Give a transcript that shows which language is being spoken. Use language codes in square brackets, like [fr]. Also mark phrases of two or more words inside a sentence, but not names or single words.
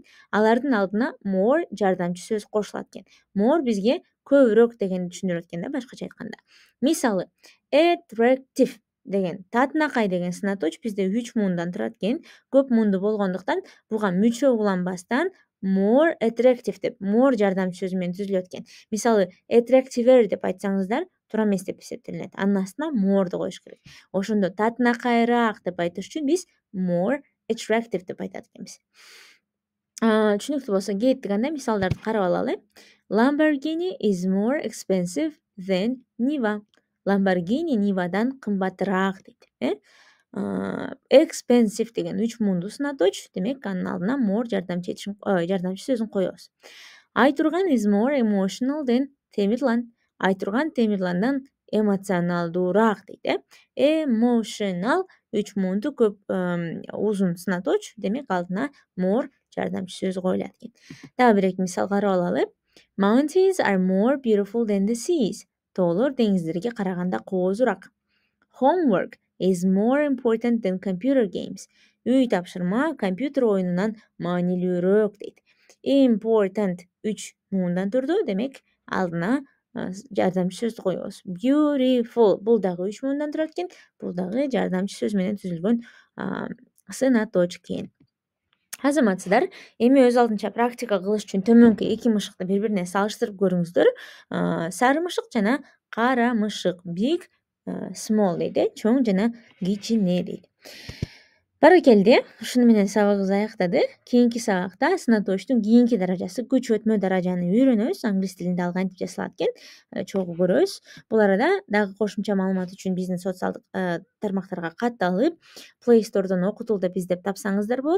[ky] Алардын алдына more жардамчы сөз кошулат экен. More бизге көбүрөөк дегенди түшүндүрөт экен да, башкача айтканда. Мисалы, attractive деген татынакай деген сынаточ бизде 3 муундан турат экен. Көп муунду болгондуктан буга мүчө уланбастан [en] more attractive [ky] деп more жардамчы сөзү менен түзүлөт экен. Мисалы, attractiver деп айтсаңыздар, туура эмес деп эсептелинет. Анын астына more да коюш керек. Ошондо татынакайраак деп айтыш үчүн биз [en] more attractive [ky] деп айтат экенбиз. Түшүнүктүү болсо кеттик, анда мисалдарды карап алалы. [en] Lamborghini is more expensive than Niva. [ky] Lamborghini Niva'дан кымбатыраак дейт. Expensive деген 3 муунду сынаточ, демек анын алдына more жардамчы сөзүн коебуз. [en] Айтурган is more emotional than Темирлан. [ky] Айтурган Темирландан эмоционалдуураак дейт. Emotional 3 муунду көп узун сынаточ, демек алдына more жардамчы сөз коюлат экен. Дагы бир-эки мисал карап алалы. [en] Mountains are more beautiful than the seas. [ky] Тоолор деңиздерге караганда коозураак. [en] Homework is more important than computer games. [ky] Үй тапшырма компьютер оюнунан маанилүүрөөк дейт. Important 3 муундан турду, демек алдына жардамчы сөздү коебуз. Beautiful бул дагы 3 муундан турат экен. Бул дагы жардамчы сөз менен түзүлгөн сынаточ экен. Азаматсыздар, эми өз алдынча практика кылыш үчүн төмөнкү эки мышыкты бири-бирине салыштырып көрүңүздөр. Сары мышык жана кара мышык. [en] Big, small [ky] дейт, чоң жана кичине дейт. Баракелде, ушуну менен сабагыбыз аяктады. Кийинки сабакта сынаточтун кийинки даражасы күч өтмө даражаны үйрөнөбүз. Англис тилинде ал кантип жасалат экен чогуу көрөбүз. Бул арада дагы кошумча маалымат үчүн биздин социалдык тармактарга катталып, Play Store'дон окутулду издеп тапсаңыздар болот.